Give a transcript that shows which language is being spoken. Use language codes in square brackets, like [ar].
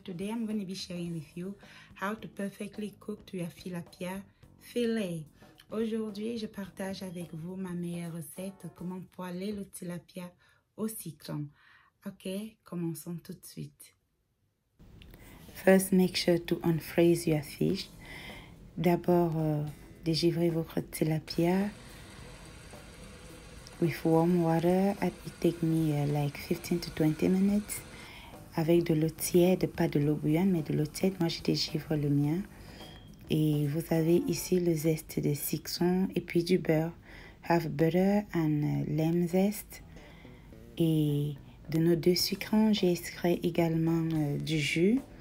[en] Today I'm going to be sharing with you how to perfectly cook your tilapia filet. [fr] Aujourd'hui, je partage avec vous ma meilleure recette, comment poêler le tilapia au citron. Ok, commençons tout de suite. [en] First, make sure to unfreeze your fish. [fr] D'abord, dégivrer votre tilapia [en] with warm water. It take me like 15 to 20 minutes. [fr] Avec de l'eau tiède, pas de l'eau bouillante, mais de l'eau tiède. Moi, je dégivre le mien. Et vous avez ici le zeste de citron et puis du beurre. [en] Have butter and lime zest. [fr] Et de nos deux sucrants, j'ai extrait également du jus.